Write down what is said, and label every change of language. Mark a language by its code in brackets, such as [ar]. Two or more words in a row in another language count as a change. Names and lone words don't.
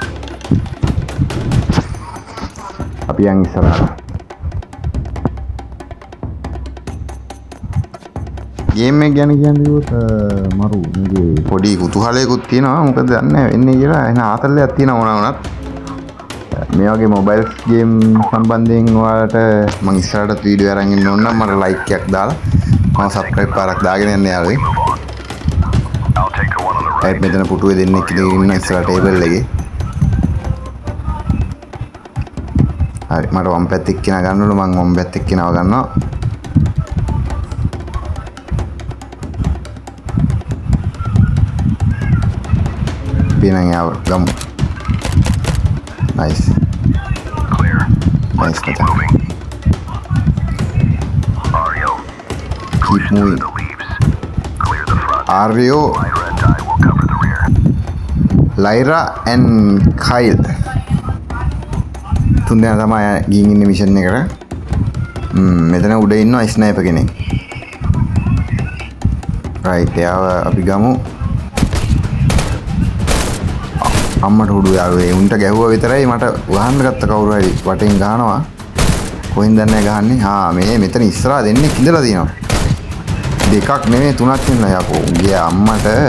[si] අපි යන් ඉස්සරහට ගේම් එක ගැන කියන්නකොත් මරු මේකේ පොඩි කුතුහලයකුත් තියෙනවා මොකද දන්නේ වෙන්නේ කියලා එන ආතල්ලයක් තියෙනවා මොනවා වුණත් මේ වගේ මොබයිල් ගේම් සම්බන්ධයෙන් ඔයාලට මම ඉස්සරහට වීඩියෝ අරන් ඉන්න ඕන නම් මට ලයික් එකක් දාලා මම සබ්ස්ක්‍රයිබ් පාරක් දාගෙන යන්න යාළුවේ [en] I'll take the one on the right. [si] ඒත් මෙතන පුටුවේ දෙන්නෙක් ඉන්න ඉස්සරහ ටේබල් එකේ හරි මට වම් පැත්තේ එක්කිනා ගන්නවලු මම වම් පැත්තේ එක්කිනාව ගන්නවා පිනන් යාව ගමු nice [en] Clear. nice Let's keep මචං moving. Ario. keep moving The leaves. Clear the front. Ario Lyra and I will cover the rear. [si] Lyra and Kyle තුන් දෙනා තමයි ගිහින් ඉන්නේ මිෂන් එකට මෙතන උඩ ඉන්නවා ස්නයිපර් කෙනෙක් රයිට් එයාව අපි ගමු අම්මට උඩු යාළුවේ උන්ට ගැහුවා විතරයි මට වහන්න ගත්ත කවුරු හරි වටෙන් ගහනවා කොහෙන්ද නැහැ ගහන්නේ මේ මෙතන ඉස්සරහා දෙන්නෙක් ඉඳලා තියෙනවා දෙකක් නෙමෙයි තුනක් ඉන්නවා යකෝ ගියා අම්මට